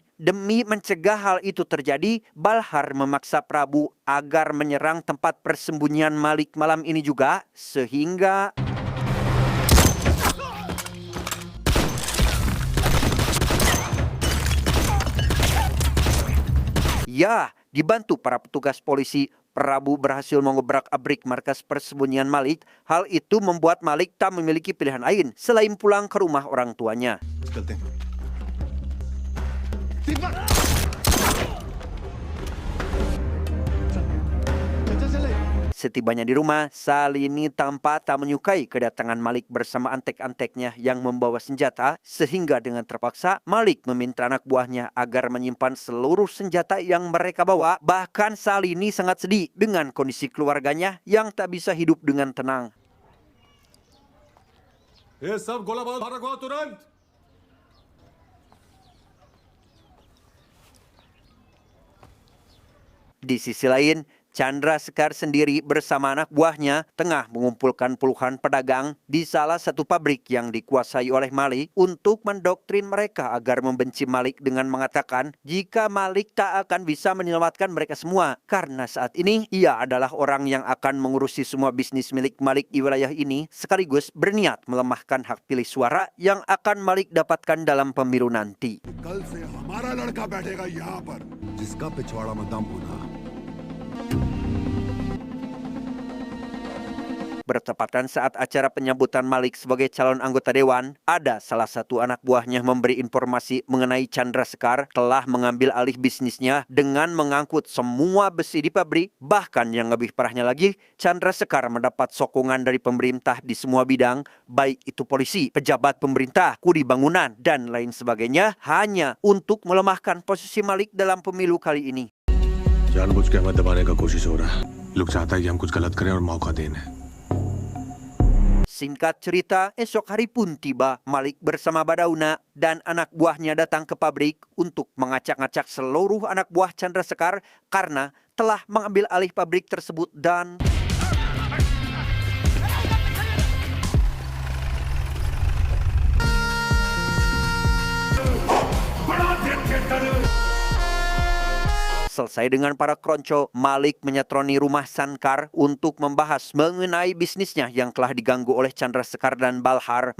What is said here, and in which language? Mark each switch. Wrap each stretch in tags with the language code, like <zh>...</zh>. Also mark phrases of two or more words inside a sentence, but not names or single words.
<id>Demi mencegah hal itu terjadi, Balhar memaksa Prabu agar menyerang tempat persembunyian Malik malam ini juga, sehingga ya, dibantu para petugas polisi, Prabu berhasil mengobrak-abrik markas persembunyian Malik. Hal itu membuat Malik tak memiliki pilihan lain selain pulang ke rumah orang tuanya.</id> <hi>चलते हैं।</hi> <id>Setibanya di rumah, Salini tampak tak menyukai kedatangan Malik bersama antek-anteknya yang membawa senjata, sehingga dengan terpaksa Malik meminta anak buahnya agar menyimpan seluruh senjata yang mereka bawa. Bahkan Salini sangat sedih dengan kondisi keluarganya yang tak bisa hidup dengan tenang.</id> <hi>ये सब गोला बारूद बाहर रखो तुरंत।</hi> <id>Di sisi lain, Chandra Sekar sendiri bersama anak buahnya tengah mengumpulkan puluhan pedagang di salah satu pabrik yang dikuasai oleh Malik untuk mendoktrin mereka agar membenci Malik dengan mengatakan jika Malik tak akan bisa menyelamatkan mereka semua karena saat ini ia adalah orang yang akan mengurusi semua bisnis milik Malik di wilayah ini sekaligus berniat melemahkan hak pilih suara yang akan Malik dapatkan dalam pemilu nanti.</id> <hi>कल से हमारा लड़का बैठेगा यहाँ पर जिसका पिछवाड़ा में दम होना।</hi> <id>Bertepatan saat acara penyambutan Malik sebagai calon anggota dewan, ada salah satu anak buahnya memberi informasi mengenai Chandra Sekar telah mengambil alih bisnisnya dengan mengangkut semua besi di pabrik. Bahkan yang lebih parahnya lagi, Chandra Sekar mendapat sokongan dari pemerintah di semua bidang, baik itu polisi, pejabat pemerintah, kuli bangunan, dan lain sebagainya, hanya untuk melemahkan posisi Malik dalam pemilu kali ini.</id> <hi>जानबूझ के हमें दबाने का कोशिश हो रहा है। लोग चाहता है कि हम कुछ गलत करें और मौका दें।</hi> <id>Singkat cerita, esok hari pun tiba. Malik bersama Badauna dan anak buahnya datang ke pabrik untuk mengacak-ngacak seluruh anak buah Chandra Sekar karena telah mengambil alih pabrik tersebut dan selesai dengan para kronco, Malik menyatroni rumah Sankar untuk membahas mengenai bisnisnya yang telah diganggu oleh Chandra Sekar dan Balhar.</id>